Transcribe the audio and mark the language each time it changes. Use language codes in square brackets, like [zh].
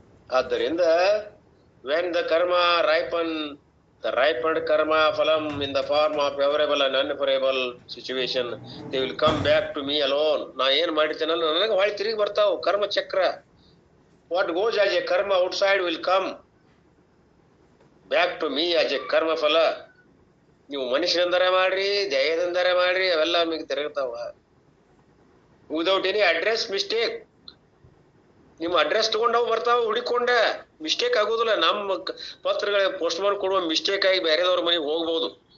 [kn] ಆದ್ದರಿಂದ [en] when the karma ripen, the ripened karma phalam in the form of favorable and unfavorable situation, they will come back to me alone. [kn] ನಾ ಏನ್ ಮಾಡಿರ್ತೇನಲ್ಲ ನನಗೆ ಹೊಳ್ಳಿ ತಿರುಗಿ ಬರ್ತಾವ ಕರ್ಮ ಚಕ್ರ. [en] What goes as a karma outside will come back to me as a karma ಫಲ. [kn] ನೀವು ಮನುಷ್ಯರಿಂದರೆ ಮಾಡ್ರಿ, ದಯದಿಂದರೆ ಮಾಡ್ರಿ, ಅವೆಲ್ಲ ನಿಮಗೆ ತಿರುಗ್ತಾವ. [en] Without any address mistake. [kn] ನಿಮ್ಮ ಅಡ್ರೆಸ್ ತಗೊಂಡವ್ ಬರ್ತಾವ ಹುಡಿಕೊಂಡ, ಮಿಸ್ಟೇಕ್ ಆಗುದಿಲ್ಲ. ನಮ್ಮ ಪತ್ರಗಳಿಗೆ ಪೋಸ್ಟ್ಮಾನ್ ಕೊಡುವ ಮಿಸ್ಟೇಕ್ ಆಗಿ ಬೇರೆದವ್ರ ಮನೆಗೆ ಹೋಗ್ಬೋದು.